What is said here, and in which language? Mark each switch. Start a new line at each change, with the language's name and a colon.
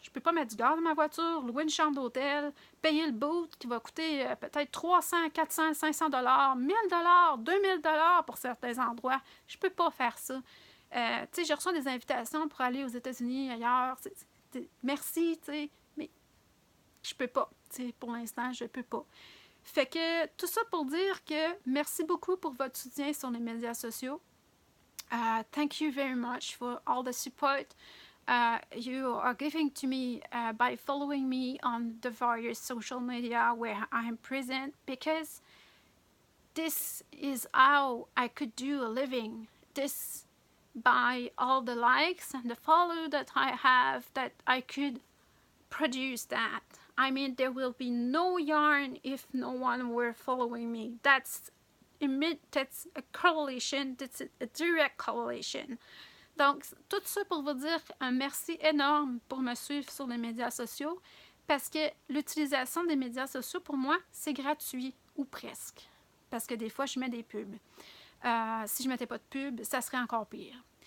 French: Je peux pas mettre du gaz dans ma voiture, louer une chambre d'hôtel, payer le boot qui va coûter peut-être 300, 400, 500 $, 1000 $, 2000 $ pour certains endroits. Je peux pas faire ça. Tu sais, je reçois des invitations pour aller aux États-Unis, ailleurs. Merci, tu sais, mais je peux pas. Tu sais, pour l'instant, je peux pas. Fait que tout ça pour dire que merci beaucoup pour votre soutien sur les médias sociaux.
English: Thank you very much for all the support you are giving to me by following me on the various social media where I am present, because this is how I could do a living. This, by all the likes and the follow that I have, that I could produce that. I mean, there will be no yarn if no one were following me. That's a correlation, that's a direct correlation.
French: Donc, tout ça pour vous dire un merci énorme pour me suivre sur les médias sociaux, parce que l'utilisation des médias sociaux, pour moi, c'est gratuit, ou presque. Parce que des fois, je mets des pubs. Si je ne mettais pas de pub, ça serait encore pire.